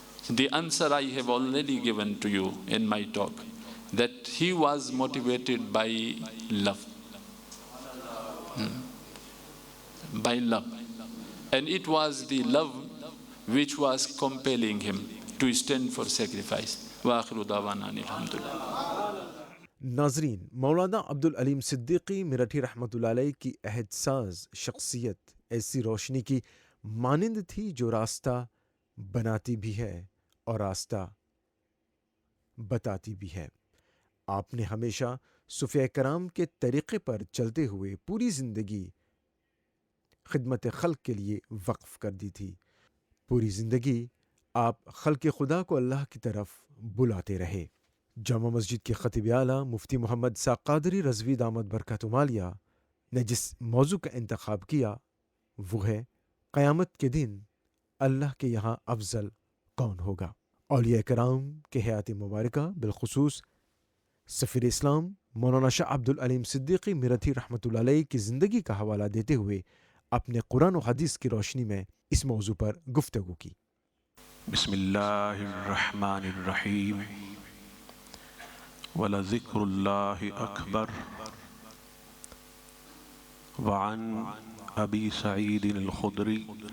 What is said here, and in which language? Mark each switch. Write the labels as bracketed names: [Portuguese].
[English] The answer I have already given to you in my talk, that he was motivated by love. By love. And it was the love which was compelling him to stand for sacrifice. [Arabic] Wa akhiru da'wana alhamdulillah. [Urdu] ناظرین، مولانا عبدالعلیم صدیقی میرٹھی رحمۃ اللہ علیہ کی عہد ساز شخصیت ایسی روشنی کی مانند تھی جو راستہ بناتی بھی ہے اور راستہ بتاتی بھی ہے۔ آپ نے ہمیشہ صوفیاء کرام کے طریقے پر چلتے ہوئے پوری زندگی خدمت خلق کے لیے وقف کر دی تھی۔ پوری زندگی آپ خلق خدا کو اللہ کی طرف بلاتے رہے۔ جامع مسجد کے خطیب اعلیٰ مفتی محمد اسحاق قادری رضوی دامت برکاتہم عالیہ نے جس موضوع کا انتخاب کیا وہ ہے قیامت کے دن اللہ کے یہاں افضل کون ہوگا۔ اولیاء کرام کے حیات مبارکہ، بالخصوص سفیر اسلام مولانا شاہ عبدالعلیم صدیقی میرٹھی رحمۃ اللہ علیہ کی زندگی کا حوالہ دیتے ہوئے اپنے قرآن و حدیث کی روشنی میں اس موضوع پر گفتگو کی۔ [Arabic] بسم اللہ الرحمن الرحیم وَلَذِكْرُ اللَّهِ أَكْبَرُ وعن أبي سعيد الخدري